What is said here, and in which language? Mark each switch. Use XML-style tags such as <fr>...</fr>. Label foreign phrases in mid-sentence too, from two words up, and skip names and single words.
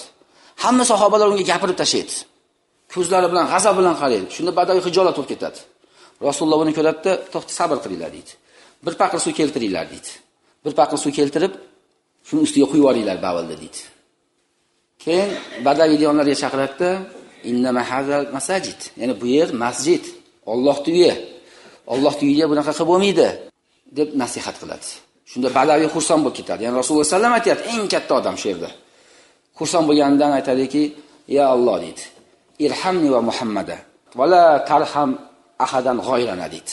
<uz>Hamma sahobalar unga gapirib tashlaydi. Ko'zlari bilan, g'azab bilan qaraydi. Shunda badaviy hijolat bo'lib ketadi. Rasululloh uni ko'radi-da, to'xta, sabr qilinglar deydi. Bir paqir suv keltiringlar deydi. Bir paqir suv keltirib, shuni ustiga quyib yuboringlar bavulni deydi. Keyin badaviy diyonlarga chaqiradi-da,</uz> <ar>إنما هذه المساجد.</ar> <uz>Ya'ni bu yer masjid, Allohning uyi. Allohning uyiga bunaqa qilib bo'lmaydi deb nasihat qiladi. Shunda badaviy xursand bo'lib ketadi. Ya'ni Rasululloh sallam aytayapti, eng katta odam shu yerda. Xursand bo'lganidan aytadiki,</uz> <ar>يا الله</ar> <uz>deydi.</uz> <ar>ارحمني ومحمدا ولا ترحم أحدا غيرنا deydi.</ar>